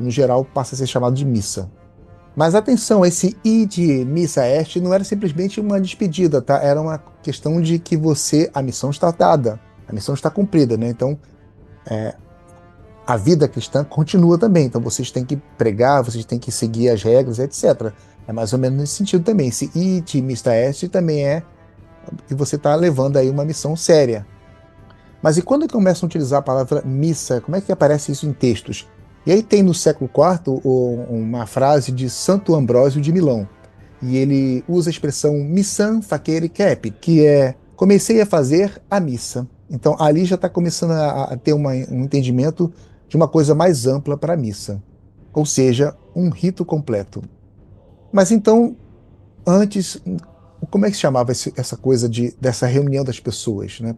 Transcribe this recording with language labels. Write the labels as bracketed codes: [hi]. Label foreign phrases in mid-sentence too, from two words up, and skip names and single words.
[pt] No geral, passa a ser chamado de missa. Mas atenção, esse [la] ide missa est [pt] não era simplesmente uma despedida, tá? Era uma questão de que a missão está dada, a missão está cumprida, né? Então, a vida cristã continua também. Então, vocês têm que pregar, vocês têm que seguir as regras, etc. É mais ou menos nesse sentido também. Esse [la] ite missa est [pt] também é que você está levando aí uma missão séria. Mas e quando começam a utilizar a palavra missa, como é que aparece isso em textos? E aí tem no século IV uma frase de Santo Ambrósio de Milão, e ele usa a expressão [la] missam facere capit, [pt] que é comecei a fazer a missa. Então ali já está começando a ter um entendimento de uma coisa mais ampla para a missa, ou seja, um rito completo. Mas então, antes, como é que se chamava essa coisa dessa reunião das pessoas, né?